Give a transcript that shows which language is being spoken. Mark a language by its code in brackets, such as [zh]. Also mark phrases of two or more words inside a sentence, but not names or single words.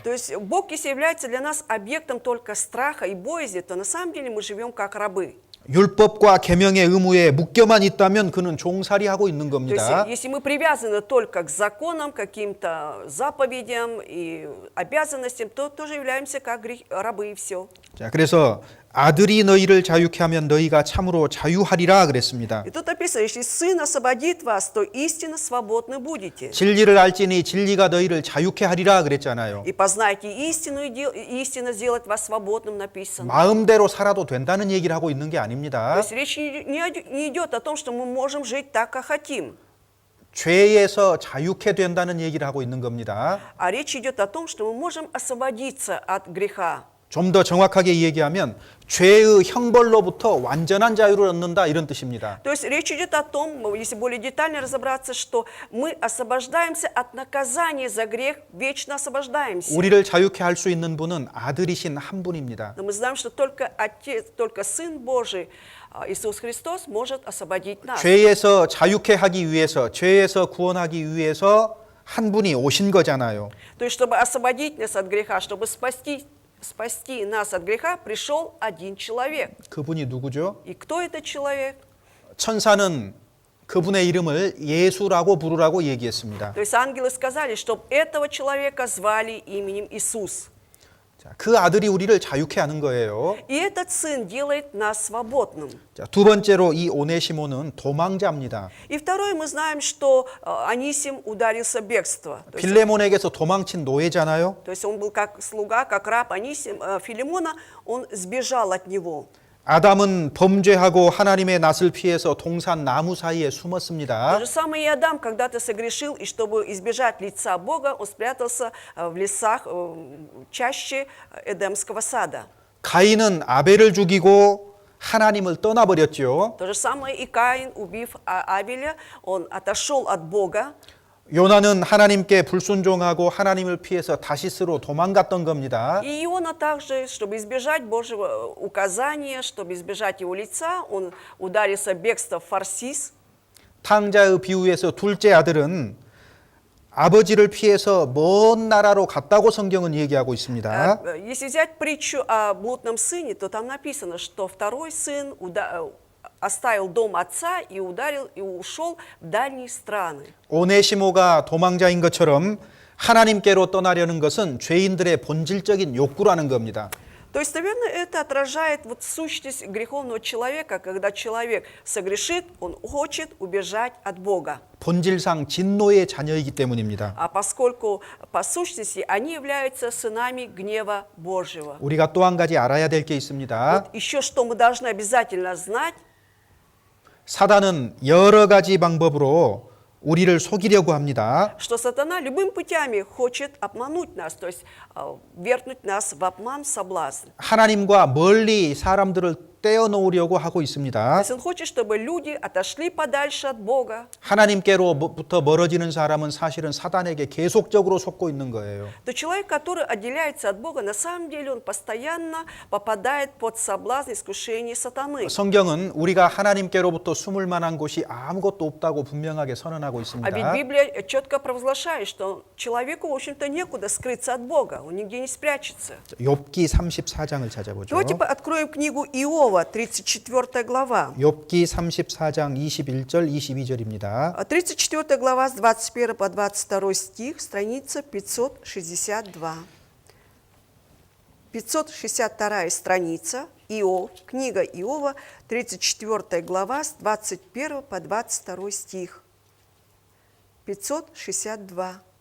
[ru] То есть Бог, если является для нас объектом только страха и боязни, то на самом деле мы живем как рабы. [ko] 율법과 계명의 의무에 묶여만 있다면 그는 종살이하고 있는 [ru] То есть, [ko] 겁니다. [ru] если мы привязаны только к законам, каким-то заповедям и обязанностям, то тоже являемся как рабы и все. [ko] 자, 그래서 아들이 너희를 자유케 하면 너희가 참으로 자유하리라 그랬습니다. [ru] И тут написано, если Сын освободит вас, то истинно свободны будете. [ko] 진리를 알지니 진리가 너희를 자유케 하리라 그랬잖아요. [ru] И познайте истину, и истина сделает вас свободным, написано. [ko] 마음대로 살아도 된다는 얘기를 하고 있는 게 [ru] То [ko] 아닙니다. [ru] есть речь не идет о том, что мы можем жить так, как хотим, [ko] 죄에서 자유케 된다는 얘기를 하고 있는 겁니다. [ru] а речь идет о том, что мы можем освободиться от греха. [ko] 좀 더 정확하게 얘기하면 죄의 형벌로부터 완전한 자유를 얻는다 이런 뜻입니다. [ru] То есть речь идет о том, если более детально разобраться, что мы освобождаемся от наказания за грех, вечно освобождаемся. [ko] 우리를 자유케 할 수 있는 분은 아들이신 한 분입니다. [ru] Но мы знаем, что только Отец, только Сын Божий, Иисус Христос, может освободить нас. [ko] 죄에서 자유케 하기 위해서, 죄에서 구원하기 위해서 한 분이 오신 거잖아요. [ru] То есть, чтобы освободить нас от греха, чтобы спасти нас от греха, пришел один человек. [ko] 그분이 누구죠? [ru] И кто этот человек? [ko] 천사는 그분의 이름을 예수라고 부르라고 얘기했습니다. [ru] То есть ангелы сказали, чтобы этого человека звали именем Иисус. [ko] 자, 그 아들이 우리를 자유케 하는 거예요. [ru] И этот сын делает нас свободным. [ko] 자, 두 번째로 이 오네시모는 도망자입니다. [ru] И второе, мы знаем, что Анисим ударился в бегство. [ko] 빌레몬에게서 도망친 노예잖아요. [ru] То есть он был как слуга, как раб Анисим, Филимона, он сбежал от него. [ko] 아담은 범죄하고 하나님의 낯을 피해서 동산 나무 사이에 [ru] То [ko] 숨었습니다. [ru] же самое и Адам когда-то согрешил, и чтобы избежать лица Бога, он спрятался в лесах, чаще Эдемского сада. [ko] 가인은 아벨을 죽이고 하나님을 떠나버렸죠. [ru] То же самое и Каин, убив Авеля, он отошел от Бога. [ko] 요나는 하나님께 불순종하고 하나님을 피해서 다시스로 도망갔던 겁니다. [ru] И Иона также, чтобы избежать Божьего указания, чтобы избежать его лица, он ударился в бегство в Фарсис. [ko] 탕자의 비유에서 둘째 아들은 아버지를 피해서 먼 나라로 갔다고 성경은 얘기하고 있습니다. [ru] Если взять притчу о блудном сыне, то там написано, что второй сын оставил дом отца и ушел в дальние страны. [ko] 오네시모가 도망자인 것처럼 하나님께로 떠나려는 것은 죄인들의 본질적인 욕구라는 겁니다. [ru] То есть, наверное, это отражает вот сущность греховного человека, когда человек согрешит, он хочет убежать от Бога. [ko] 본질상 진노의 자녀이기 때문입니다. [ru] А поскольку по сущности они являются сынами гнева Божьего. [ko] 우리가 또 한 가지 알아야 될 게 있습니다. [ru] Вот еще что мы должны обязательно знать, [ko] 사단은 여러 가지 방법으로 우리를 속이려고 합니다. [ru] что сатана любыми путями хочет обмануть нас, то есть вергнуть нас в обман, в соблазн. [ko] 하나님과 멀리 사람들을 떼어놓으려고 하고 [ru] То [ko] 있습니다. [ru] есть он хочет, чтобы люди отошли подальше от Бога. [ko] 하나님께로부터 멀어지는 사람은 사실은 사단에게 계속적으로 속고 있는 거예요. [ru] То человек, который отделяется от Бога, на самом деле он постоянно попадает под соблазн искушения сатаны. [ko] 성경은 우리가 하나님께로부터 숨을 만한 곳이 아무것도 없다고 분명하게 선언하고 [ru] А ведь [ko] 있습니다. [ru] Библия четко провозглашает, что человеку, в общем-то, некуда скрыться от Бога, он нигде не спрячется. [ko] 욥기 34장을 찾아보죠. [ru] Давайте откроем книгу Иова, 34 глава. [ko] 욥기 34장 21절 22절입니다. [ru] 34 глава с 21 по 22 стих, страница 562. 562 страница, Иов, книга Иова, 34 глава с 21 по 22 стих. 562.